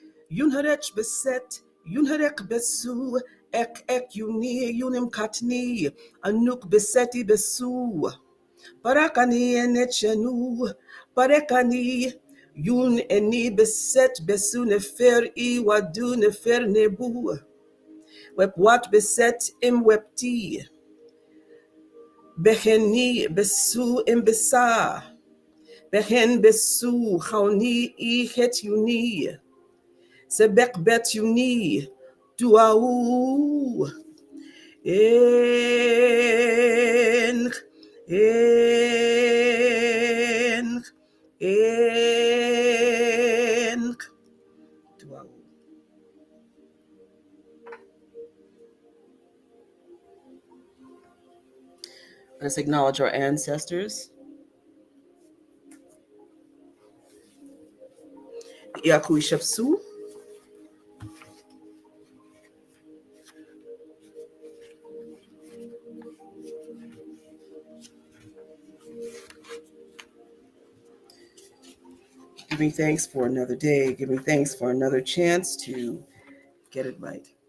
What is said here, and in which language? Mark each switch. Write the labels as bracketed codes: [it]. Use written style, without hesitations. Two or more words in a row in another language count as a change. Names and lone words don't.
[egy] Yunharech beset, Yunharek besu, ek yuni, yunim katni, Anuk beseti besu, Parakani enechenu, Parekani, Yun eni beset besu nefer I wadu nefer nebu, Wepwat beset im wepti, Beheni besu im besa, Behen besu, Hauni I het yuni, Sebek bet yuni, Duau, En, En, En, Duau. [en] Let's acknowledge our ancestors. [egy] Iaku Ishapsu. [en] Giving thanks for another day, giving thanks for another chance to get it right.